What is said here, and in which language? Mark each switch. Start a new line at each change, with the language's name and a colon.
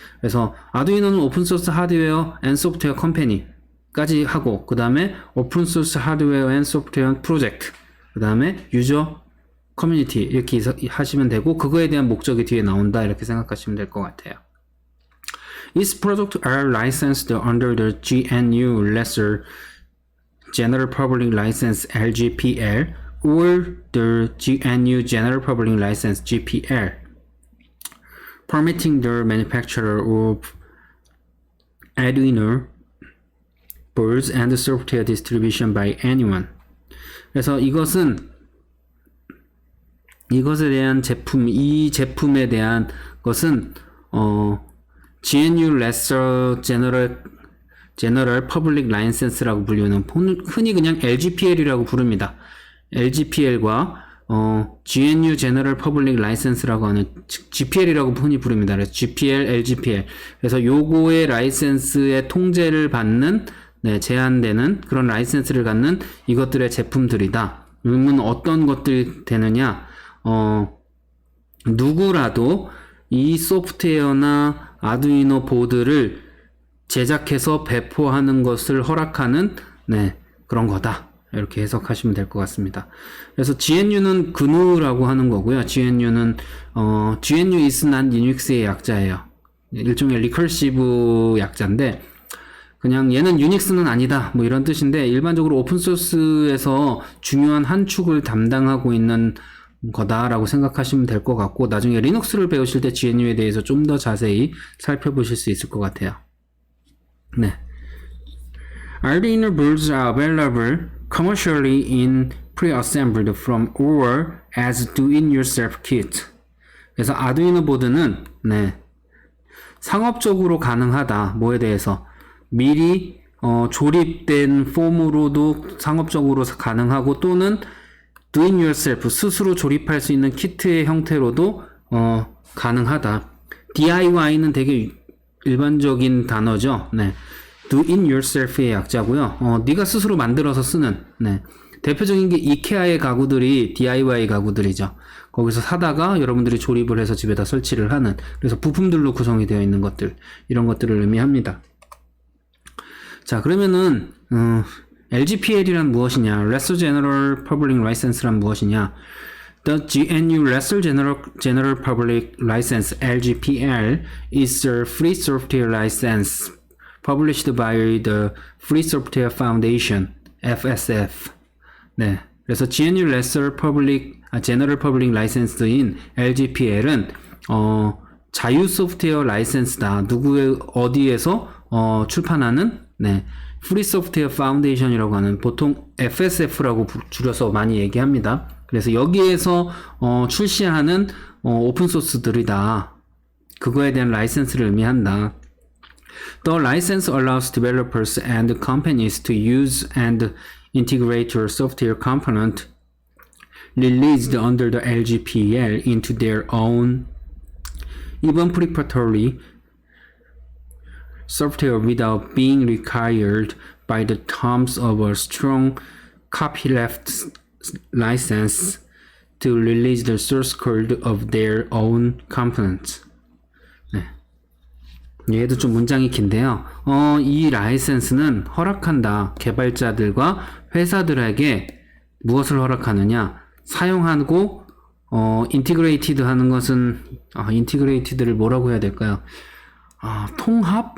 Korean: 그래서 아두이노는 오픈소스 하드웨어 앤 소프트웨어 컴퍼니 까지 하고, 그 다음에 오픈소스 하드웨어 앤 소프트웨어 프로젝트, 그 다음에 유저 커뮤니티 이렇게 하시면 되고, 그거에 대한 목적이 뒤에 나온다 이렇게 생각하시면 될 것 같아요.
English: Its products are licensed under the GNU Lesser General Public License LGPL or the GNU General Public License GPL, permitting the manufacturer of Arduino boards and software distribution by anyone.
Korean: 그래서 이것에 대한 이 제품에 대한 것은 GNU Lesser General Public License라고 불리는, 흔히 그냥 LGPL이라고 부릅니다. LGPL과 GNU General Public License라고 하는 GPL이라고 흔히 부릅니다. 그래서 GPL, LGPL. 그래서 요거의 라이센스의 통제를 받는 네, 제한되는 그런 라이센스를 갖는 이것들의 제품들이다. 그러면 어떤 것들이 되느냐? 누구라도 이 소프트웨어나 아두이노 보드를 제작해서 배포하는 것을 허락하는 네, 그런 거다. 이렇게 해석하시면 될 것 같습니다. 그래서 GNU는 GNU라고 하는 거고요. GNU는
English: GNU is not Linux
Korean: 의 약자예요. 일종의 리커시브 약자인데 그냥 얘는 유닉스는 아니다 뭐 이런 뜻인데 일반적으로 오픈소스에서 중요한 한 축을 담당하고 있는 거다라고 생각하시면 될 것 같고 나중에 리눅스를 배우실 때 GNU에 대해서 좀 더 자세히 살펴보실 수 있을 것 같아요. 네.
English: Arduino boards are available commercially in pre-assembled from or as do-it-yourself kit.
Korean: 그래서 아두이노 보드는 네. 상업적으로 가능하다. 뭐에 대해서 미리 조립된 폼으로도 상업적으로 가능하고 또는
English: do it yourself
Korean: 스스로 조립할 수 있는 키트의 형태로도 가능하다. DIY는 되게 일반적인 단어죠. 네.
English: do it yourself
Korean: 의 약자고요. 네가 스스로 만들어서 쓰는 네. 대표적인 게 이케아의 가구들이 DIY 가구들이죠. 거기서 사다가 여러분들이 조립을 해서 집에다 설치를 하는 그래서 부품들로 구성이 되어 있는 것들 이런 것들을 의미합니다. 자 그러면은 LGPL이란 무엇이냐? Lesser General Public License란 무엇이냐?
English: The GNU Lesser General Public License (LGPL) is a free software license published by the Free Software Foundation (FSF).
Korean: 네, 그래서 GNU Lesser General Public License인 LGPL은 자유 소프트웨어 라이센스다. 누구의 어디에서 출판하는 네. 프리 소프트웨어 파운데이션이라고 하는 보통 FSF라고 줄여서 많이 얘기합니다. 그래서 여기에서 출시하는 오픈 소스들이다. 그거에 대한 라이센스를 의미한다.
English: The license allows developers and companies to use and integrate your software component released under the LGPL into their own even preparatory software without being required by the terms of a strong copyleft license to release the source code of their own components.
Korean: 네. 얘도 좀 문장이 긴데요. 이 라이센스는 허락한다. 개발자들과 회사들에게 무엇을 허락하느냐? 사용하고 인티그레이티드 하는 것은 인티그레이티드를 뭐라고 해야 될까요? 통합?